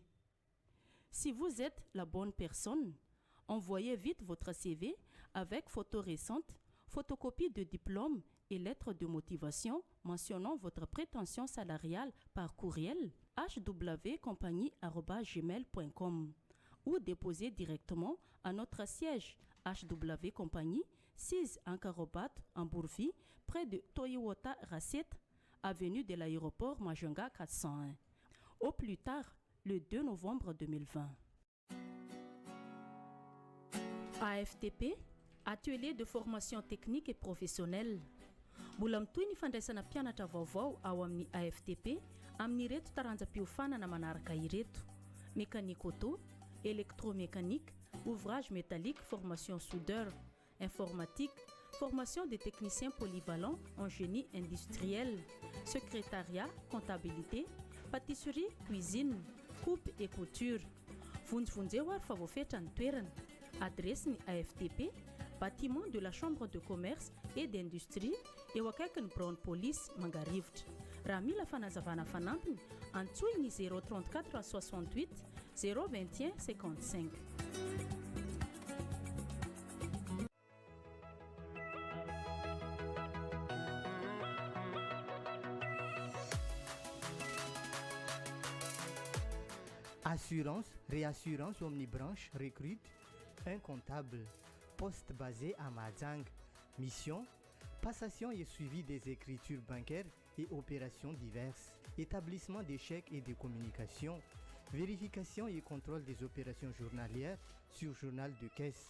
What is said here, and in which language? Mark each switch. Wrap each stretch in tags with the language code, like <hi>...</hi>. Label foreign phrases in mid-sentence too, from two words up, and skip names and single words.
<fr>Si vous êtes la bonne personne, envoyez vite votre CV avec photo récente, photocopie de diplôme et lettre de motivation mentionnant votre prétention salariale par courriel hwcompagnie@gmail.com ou déposez directement à notre siège HW Compagnie 6 Ankarobat en Bourvie, près de Toyota Racette, avenue de l'aéroport Majunga 401. Au plus tard, le 2 novembre 2020. AFTP, atelier de formation technique et professionnelle.</fr> <mg>Mbola mitoy ny fandraisana mpianatra vaovao ao amin'ny AFTP amin'ny reto taranjam-piofanana manaraka ireto:</mg> <fr>mécanique auto, électromécanique, ouvrage métallique, formation soudeur, informatique, formation des techniciens polyvalents en génie industriel, secrétariat, comptabilité, pâtisserie, cuisine, coupe et couture.</fr> <mg>Vonjevonjeo ary fa voafetra ny toerana. Adresse ny AFTP,</mg> <fr>bâtiment de la Chambre de commerce et d'industrie,</fr> <mg>eo akaikin'ny Brown Police Mangarivotra. Raha mila fanazavana fanampiny, antsoiny 034 68 021 55.</mg> <fr>Assurance, réassurance omnibranche recrute un comptable. Poste basé à Mahajanga. Mission, passation et suivi des écritures bancaires et opérations diverses. Établissement des chèques et des communications. Vérification et contrôle des opérations journalières sur journal de caisse.</fr>